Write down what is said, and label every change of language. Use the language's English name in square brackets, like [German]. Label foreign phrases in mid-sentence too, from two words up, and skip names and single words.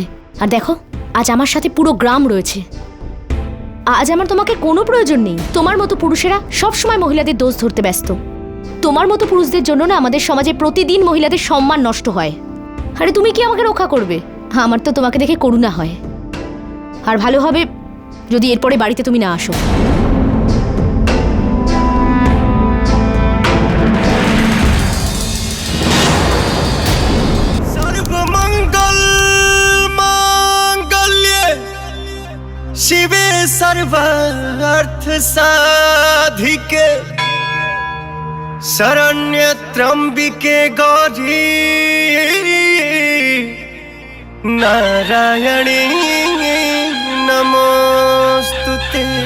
[Bangla] আর দেখো, আজ আমার সাথে পুরো গ্রাম রয়েছে। আজ আমার তোমাকে কোনো প্রয়োজন নেই। তোমার মতো পুরুষেরা সব সময় মহিলাদের দোষ ধরতে ব্যস্ত। তোমার মতো পুরুষদের জন্য না আমাদের সমাজে প্রতিদিন মহিলাদের সম্মান নষ্ট হয়। আরে তুমি কি আমাকে রক্ষা করবে? আমার তো তোমাকে দেখে করুণা হয়। আর ভালো হবে যদি এরপরে বাড়িতে তুমি না আসো। [Sanskrit] सर्वमंगल मांगल्ये शिवे सर्वार्थ साधिके शरण्य त्र्यंबिके गौरी नारायणी नमोस्तुते।